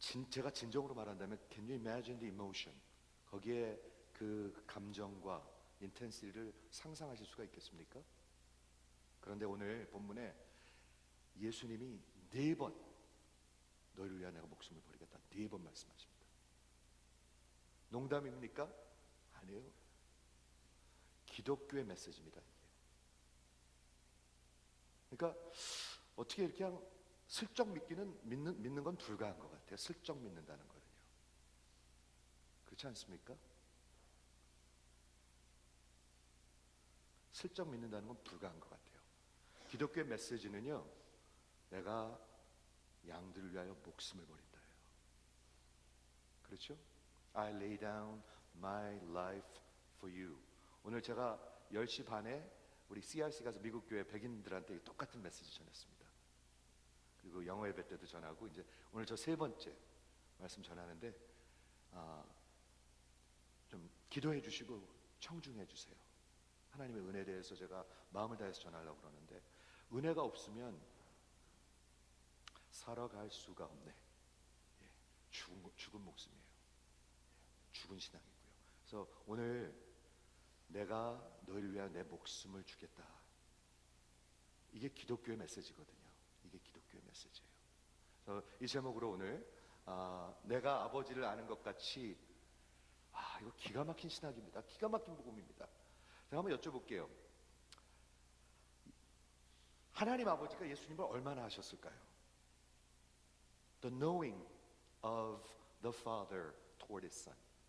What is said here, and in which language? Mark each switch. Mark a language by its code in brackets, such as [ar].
[ko] 제가 진정으로 말한다면 [en] Can you imagine the emotion? [ko] 거기에 그 감정과 인텐시티를 상상하실 수가 있겠습니까? 그런데 오늘 본문에 예수님이 4번 너희를 위하여 내가 목숨을 버리겠다 4번 말씀하십니다. 농담입니까? 아니에요. 기독교의 메시지입니다. 이게. 그러니까 어떻게 이렇게 그냥 슬쩍 믿는 건 불가한 것 같아요. 슬쩍 믿는다는 거는요. 그렇지 않습니까? 슬쩍 믿는다는 건 불가한 것 같아요. 기독교의 메시지는요, 내가 양들을 위하여 목숨을 버린다예요. 그렇죠? [en] I lay down my life for you. [ko] 오늘 제가 10시 반에 우리 CRC 가서 미국 교회 백인들한테 똑같은 메시지 전했습니다. 그리고 영어 예배 때도 전하고, 이제 오늘 저 3번째 말씀 전하는데 좀 기도해 주시고 청중해 주세요. 하나님의 은혜에 대해서 제가 마음을 다해서 전하려고 그러는데, 은혜가 없으면 살아갈 수가 없네. 죽은 목숨이에요. 죽은 신앙이고요. 그래서 오늘 내가 너희를 위하여 내 목숨을 주겠다, 이게 기독교의 메시지거든요. 이게 기독교의 메시지예요. 그래서 이 제목으로 오늘 내가 아버지를 아는 것 같이, 이거 기가 막힌 신학입니다. 기가 막힌 복음입니다. 제가 한번 여쭤볼게요. 하나님 아버지가 예수님을 얼마나 하셨을까요? [en] The knowing of the Father toward His Son.